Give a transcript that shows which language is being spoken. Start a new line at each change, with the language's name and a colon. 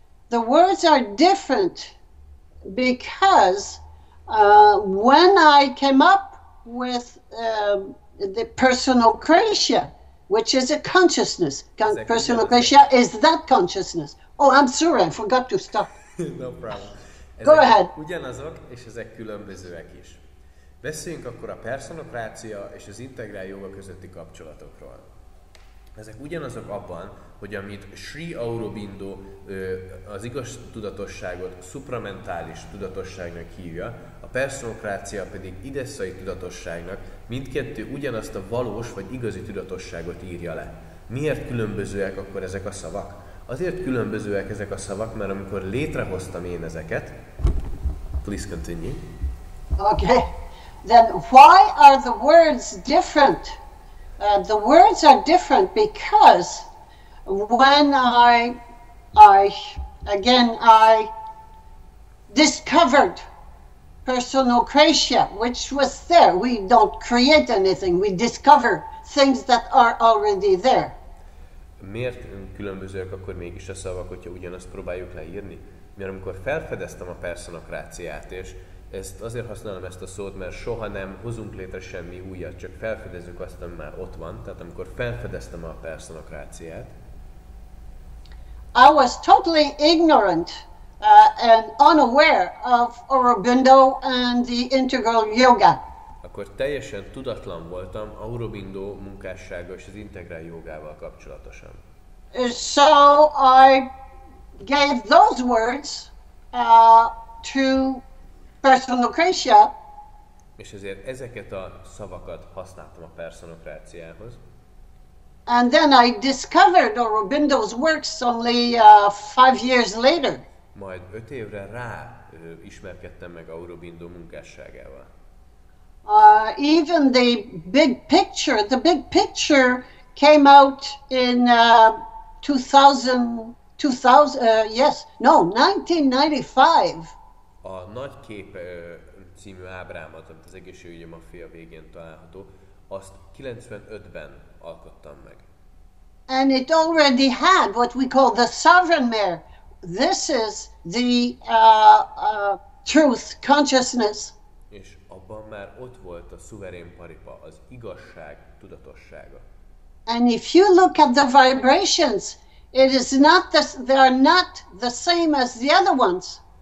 English: The words are different because when I came up with the Perszonokrácia, which is a consciousness, Perszonokrácia is that consciousness. Oh, I'm sorry, I forgot to stop. No problem. Go ahead.
Hungarian: Ugyanazok, és ezek különbözőek is. Beszéljünk akkor a perszonokrácia és az integrál joga közötti kapcsolatokról. Ezek ugyanazok abban, hogy amit Sri Aurobindo az igaz tudatosságot supramentális tudatosságnak hívja, a perszonokrácia pedig idesszai tudatosságnak, mindkettő ugyanazt a valós vagy igazi tudatosságot írja le. Miért különbözőek akkor ezek a szavak? Azért különbözőek ezek a szavak, mert amikor létrehoztam én ezeket,
English: please continue. Okay, then why are the words different? The words are different because when I discovered Perszonokrácia, which was there. We don't create anything, we discover things that are already there.
Hungarian: Miért különbözőek akkor mégis a szavak, hogyha ugyanazt próbáljuk leírni? Mert amikor felfedeztem a perszonokráciát, és azért használom ezt a szót, mert soha nem hozunk létre semmi újat, csak felfedezzük azt, ami már ott van. Tehát amikor felfedeztem a perszonokráciát,
English: I was totally ignorant and unaware of Aurobindo and the integral yoga.
Hungarian: Akkor teljesen tudatlan voltam Aurobindo munkássága és az integrál jogával kapcsolatosan.
English: So I gave those words to Perszonokrácia.
Hungarian: És ezért ezeket a szavakat használtam a perszonokráciához.
English: And then I discovered Aurobindo's works only 5 years later.
Hungarian: Majd 5 évre rá ismerkedtem meg Aurobindo munkásságával.
English: Even the big picture came out in 1995.
Hungarian: A nagy kép című ábrámat, amit az Egészségügyi Maffia végén található, azt 95-ben alkottam meg.
English: And it already had what we call the sovereign mare. This is the truth consciousness.
Hungarian: És abban már ott volt a szuverén paripa, az igazság tudatossága.
English: And if you look at the vibrations, it is not they are not the same as the other ones.